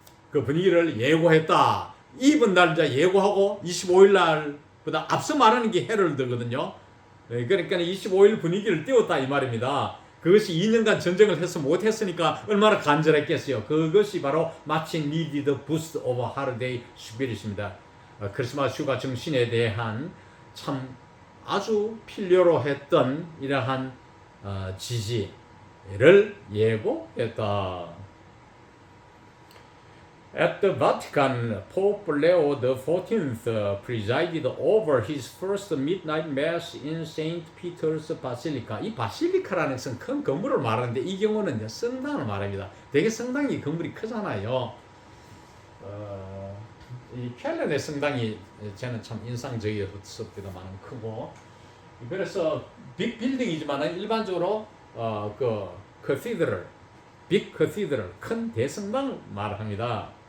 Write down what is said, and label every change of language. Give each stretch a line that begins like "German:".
Korean: 그 분위기를 예고했다. 이번 날 이제 예고하고 25일 날보다 앞서 말하는 게 헤럴드거든요. 그러니까 25일 분위기를 띄웠다 이 말입니다. 그것이 2년간 전쟁을 해서 못했으니까 얼마나 간절했겠어요. 그것이 바로 마치
English: needed boost of holiday spirit입니다.
Korean: 크리스마스 휴가 정신에 대한 참 아주 필요로 했던 이러한 지지를 예고했다.
English: At the Vatican, Pope Leo XIV presided over his first midnight mass in St. Peter's Basilica.
Korean: 이 바실리카라는 것은 큰 건물을 말하는데 이 경우는 이제 성당을 말합니다. 되게 성당이 건물이 크잖아요. 이 켈렌의 성당이 저는 참 인상적이었습니다만 크고, 그래서 빅 빌딩이지만 일반적으로 그 커시드럴, 빅 커시드럴, 큰 대성당을 말합니다.